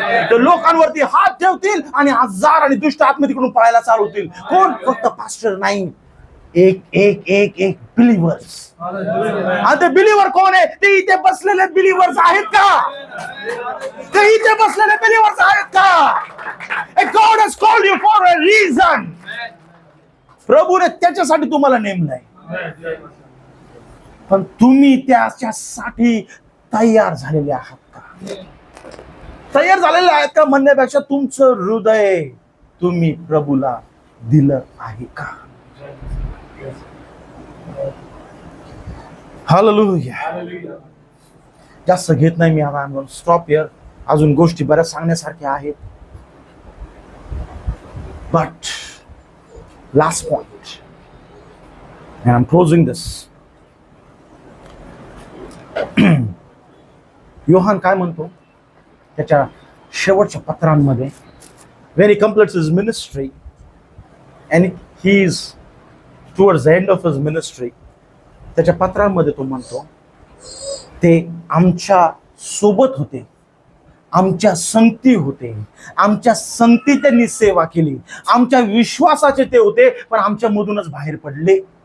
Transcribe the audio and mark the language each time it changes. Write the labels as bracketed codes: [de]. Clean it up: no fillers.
[mr] ते लोकांवरती हात ठेवतील आणि आजार आणि दुष्ट आत्मा तिकडून पळायला चालू होतील. कोण? फक्त पास्टर नाही, एक एक एक एक बिलीव्हर्स. आणि ते बिलीव्हर कोण आहे? ते इथे बसलेले बिलीव्हर्स आहेत का? ते इथे बसलेले बिलीव्हर्स आहेत का? [en] God has called you for a reason. [mr] प्रभूने त्याच्यासाठी तुम्हाला नेमलंय. पण तुम्ही त्याच्यासाठी तयार झालेले आहात का? तयार झालेले आहेत का म्हणण्यापेक्षा तुमचं हृदय तुम्ही प्रभूला दिलं आहे का? हालेलुया. जास्त घेत नाही मी आता. [en] Stop here. [mr] अजून गोष्टी बऱ्याच सांगण्यासारख्या आहेत. [en] But last point, and I'm closing this. [mr] Yohan काय म्हणतो त्याच्या शेवटच्या पत्रांमध्ये, [en] when he completes his ministry [mr] and he is towards the end of his ministry, त्याच्या पत्रांमध्ये तो म्हणतो ते आमच्या सोबत होते, आमच्या संगती होते, आमच्या संगती त्यांनी सेवा केली, आमच्या विश्वासाचे ते होते, पण आमच्या मधूनच बाहेर पडले.